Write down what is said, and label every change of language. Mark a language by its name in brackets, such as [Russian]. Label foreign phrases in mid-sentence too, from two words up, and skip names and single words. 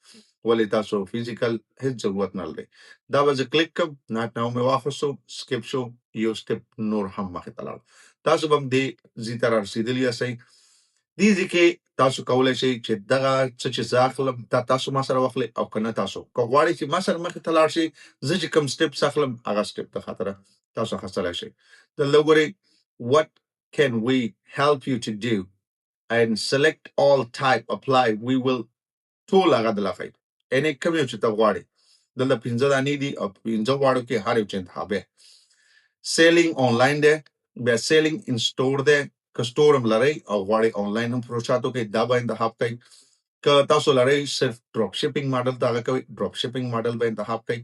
[Pashto] ولې تاسو فزیکل هېڅ ضرورت نه لرئ. دا به زه کلیک کړم، [English] not now [Pashto] مې واخیستو، سکپ شو، یو سټپ نور هم مخې ته لاړ. تاسو به هم دې ځای ته رارسېدلي یاستئ. دې ځای کې تاسو کولی شئ چې دغه څه چې زه اخلم دا تاسو ما سره واخلئ او که نه تاسو که غواړئ چې ما سره مخې ته لاړ شئ زه چې کوم سټپس اخلم هغه سټپ د خاطره تاسو اخیستلی شئ. دلته وګورئ [English] what can we help you to do and select all type apply we will [Pashto] ټول هغه دله ښایي. یعنې کوم یو چې ته غواړې دلته 5 دانې دي او 5 غواړو کې هر یو چې انتخاب دی. [English] selling online [Pashto] دی، بیا [English] selling in store [Pashto] دی. که سټور هم لرئ او غواړئ آنلاین هم فروشات وکړئ دا به انتخاب کړئ. که تاسو لرئ صرف [English] drop shipping model [Pashto] ته هغه کوئ [English] drop shipping model [Pashto] به انتخاب کړئ.